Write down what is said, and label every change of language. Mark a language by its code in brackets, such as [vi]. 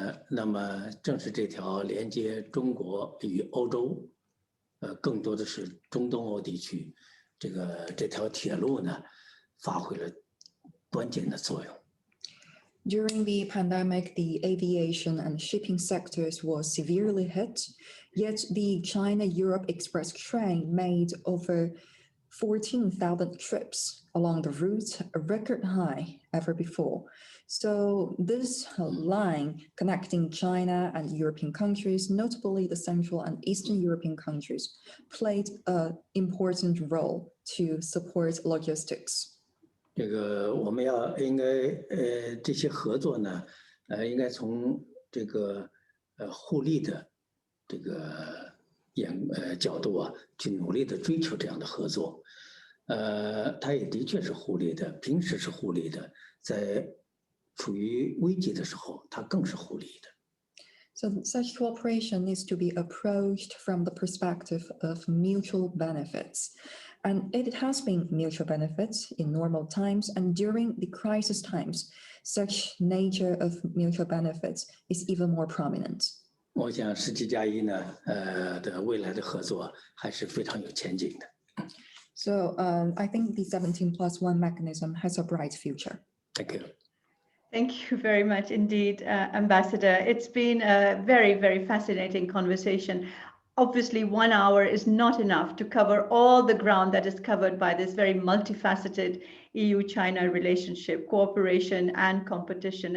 [zh] 那么正是这条连接中国与欧洲，更多的是中东欧地区，这条铁路呢，发挥了关键的作用。 [en] During the pandemic, the aviation and shipping sectors were severely hit, yet the China-Europe Express train made over 14,000 trips along the route, a record high ever before. So this line connecting China and European countries, notably the Central and Eastern European countries, played an important role to support logistics. [zh] 这个我们应该这些合作呢，应该从这个互利的这个角度啊，去努力的追求这样的合作。它也的确是互利的，平时是互利的，在处于危机的时候，它更是互利的。 [en] So such cooperation needs to be approached from the perspective of mutual benefits. And it has been mutual benefits in normal times, and during the crisis times, such nature of mutual benefits is even more prominent. [zh] 我想17+1呢，的未来的合作还是非常有前景的。 [en] So I think the 17+1 mechanism has a bright future. Thank you. Thank you very much indeed, Ambassador. It's been a very, very fascinating conversation. Obviously, 1 hour is not enough to cover all the ground that is covered by this very multifaceted EU-China relationship, cooperation and competition.